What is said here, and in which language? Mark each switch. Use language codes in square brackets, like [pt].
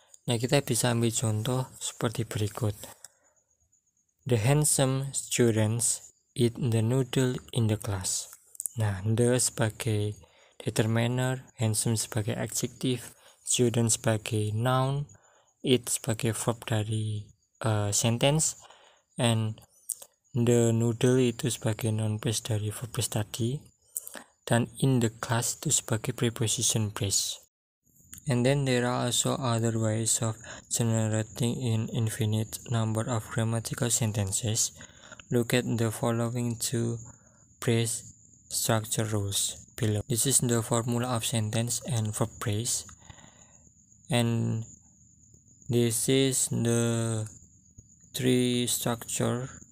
[id] Nah, kita bisa ambil contoh seperti berikut. [en] The handsome students eat the noodle in the class. [id] Nah, the sebagai determiner, handsome sebagai adjektif, student sebagai noun, eat sebagai verb dari sentence, and [en] the noodle [id] itu sebagai noun phrase dari verb phrase tadi, dan [en] in the class [id] itu sebagai preposition phrase. [en] And then there are also other ways of generating an infinite number of grammatical sentences. Look at the following two phrase structure rules below. This is the formula of sentence and verb phrase, and this is the three structure.